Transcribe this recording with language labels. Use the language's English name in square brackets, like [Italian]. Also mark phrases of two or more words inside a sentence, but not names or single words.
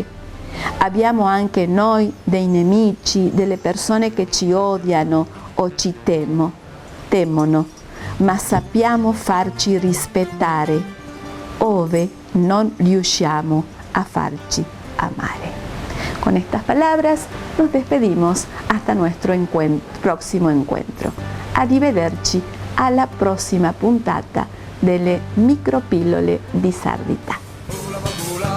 [Italian] Abbiamo anche noi dei nemici, delle persone che ci odiano o ci temono, ma sappiamo farci rispettare ove non riusciamo a farci amare. [Spanish] Con estas palabras nos despedimos hasta nuestro próximo encuentro. [Italian] Arrivederci alla prossima puntata delle micropillole di sardità.